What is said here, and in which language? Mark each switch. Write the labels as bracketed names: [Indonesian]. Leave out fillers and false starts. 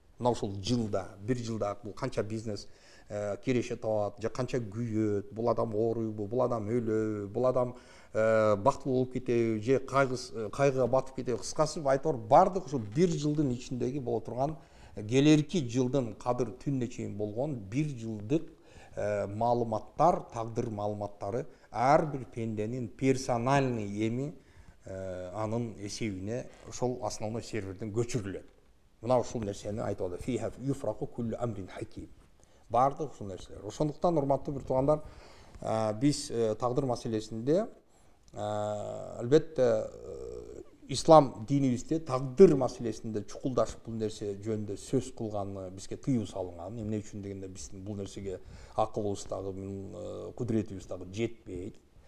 [Kyrgyz] Мына ошол жылда, 1 жылда бул канча бизнес кереше табат, же канча күйөт, бул адам ооруйбу, бул адам өлөбү, бул адам бактылуу болуп кетеби, же кайгыга батып кетеби, кыскасы айтор бардык ошол 1 жылдын ичиндеги боло турган келерки жылдын Кадыр түнүнө чейин болгон 1 жылдык маалыматтар, тагдыр маалыматтары ар бир пенденин персональный эми анын эсебине ошол основной серверден көчүрүлөт. Мына ушул нерсени айтып атат. [Arabic] Фиха юфраку куллу амрин хаким. [Kyrgyz] Бардык ушул нерселер. Ошондуктан урматтуу бир туугандар, биз тагдыр маселесинде албетте ислам динибизде тагдыр маселесинде чукулдашып бул нерсе жөнүндө сөз кылганы бизге тыюу салынган. Эмне үчүн дегенде биздин бул нерсеге акылыбыз дагы, кудуретибиз дагы жетпейт.